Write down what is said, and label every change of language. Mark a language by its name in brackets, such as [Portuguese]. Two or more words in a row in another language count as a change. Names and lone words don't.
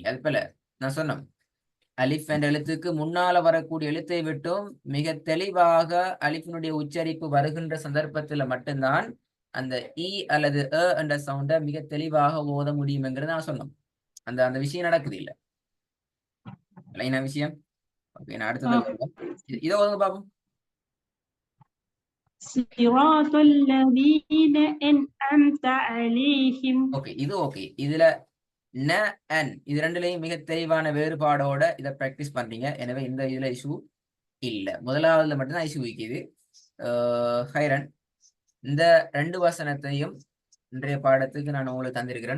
[Tamil] அது போல நான் சொன்னேன், அலிஃப் என்ற எழுத்துக்கு முன்னால வரக்கூடிய எழுத்தை விட்டும் மிக தெளிவாக அலிஃபினுடைய உச்சரிப்பு வருகின்ற சந்தர்ப்பத்துல மட்டும்தான் அந்த இ அல்லது அ என்ற சவுண்டை மிக தெளிவாக ஓத முடியும் என்கிறது நான் சொன்னோம். அந்த விஷயம் நடக்குது இல்ல லைனா விஷயம். ஓகே, நான் அடுத்தது இதை ஓதுங்க பாப்போம். [Arabic] صراط الذين أنعمت عليهم. [Tamil] ஓகே, இது ஓகே. இதுல ந அன் இது ரெண்டுலையும் மிக தெளிவான வேறுபாடோட இதை பிராக்டிஸ் பண்றீங்க. எனவே இந்த இதுல இஷ்யூ இல்ல. முதலாவதுல மட்டும்தான் இஷ்யூ வைக்குது. ஹைரன், இந்த 2 வசனத்தையும் இன்றைய பாடத்துக்கு நான் உங்களுக்கு தந்திருக்கிறேன்.